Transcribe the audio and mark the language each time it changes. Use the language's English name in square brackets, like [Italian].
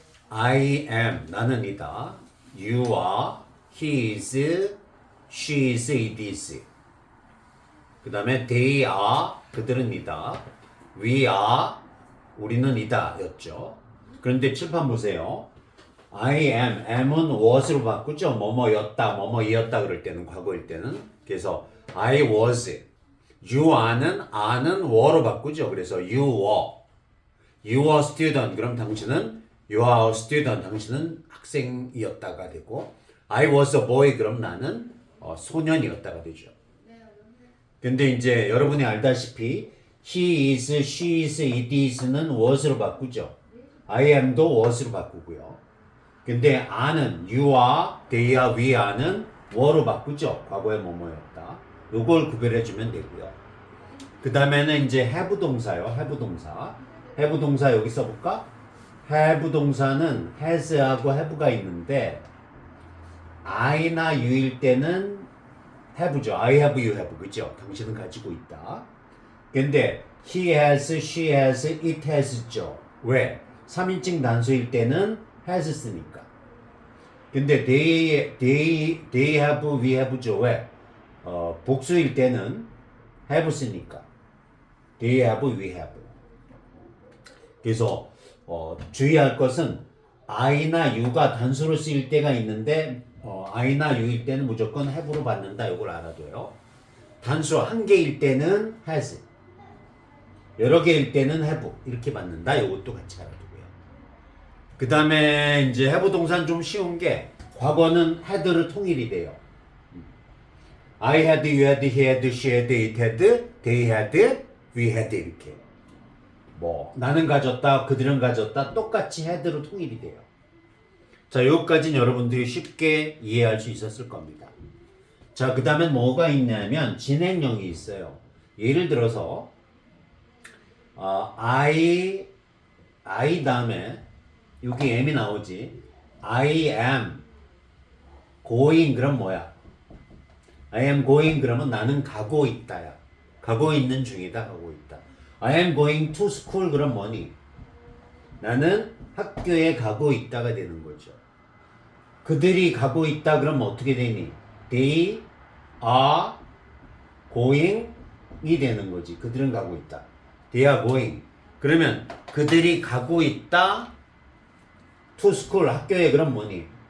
[English] I am, [Korean] 나는 이다. [English] You are, he is, she is, it is. [Korean] 그 다음에 [English] they are, [Korean] 그들은 이다. [English] We are, [Korean] 우리는 이다 였죠. 그런데 칠판 보세요. [English] I am, [Korean] am은 was로 바꾸죠. 뭐뭐였다, 뭐뭐이었다 그럴 때는, 과거일 때는. 그래서 [English] I was. [Korean] You are는 were로 바꾸죠. 그래서 [English] you were student. [Korean] 그럼 당신은 [English] you are a student. 당신은 학생이었다가 되고 I was a boy. [Korean] 그럼 나는 소년이었다가 되죠. 근데 이제 여러분이 알다시피 [English] he is, she is, it is [Korean] 는 was로 바꾸죠. I am도 was로 바꾸고요. 근데 are는 [English] you are, they are, [Korean] we are는 were로 바꾸죠. 과거의 뭐뭐였다. 요걸 구별해주면 되고요. 그 다음에는 이제 have 동사요. have 동사. have 동사 여기 써볼까? have 동사는 has하고 have가 있는데 I나 U일 때는 have죠. [English] I have, you have. [Korean] 그죠? 당신은 가지고 있다. 근데 [English] he has, she has, it has죠. [Korean] 왜? 3인칭 단수일 때는 has 쓰니까. 근데 [English] they have, we have죠. [Korean] 왜? 복수일 때는 have 쓰니까. [English] they have, we have. [Korean] 그래서 주의할 것은 I나 U가 단수로 쓰일 때가 있는데 I나 U일 때는 무조건 have로 받는다. 이걸 알아둬요. 단수 한 개일 때는 has, 여러 개일 때는 have 이렇게 받는다. 이것도 같이 알아두고요. 그 다음에 이제 have 동사는 좀 쉬운 게 과거는 had로 통일이 돼요. [English] I had, you had, he had, she had, it had, they had, we had [Korean] 이렇게. 뭐 나는 가졌다, 그들은 가졌다 똑같이 had로 통일이 돼요. 자, 여기까지는 여러분들이 쉽게 이해할 수 있었을 겁니다. 자, 그 다음에 뭐가 있냐면 진행형이 있어요. 예를 들어서 I 다음에 여기 am이 나오지. [English] I am going [Korean] 그럼 뭐야? [English] I am going [Korean] 그러면 나는 가고 있다야. 가고 있는 중이다. 가고 있다. [English] I am going to school [Korean] 그럼 뭐니? 나는 학교에 가고 있다가 되는 거죠. 그들이 가고 있다 그러면 어떻게 되니? [English] They are going이 [Korean] 되는 거지. 그들은 가고 있다. [English] They are going. [Korean] 그러면 그들이 가고 있다 [English] to school [Korean] 학교에 그럼 뭐니?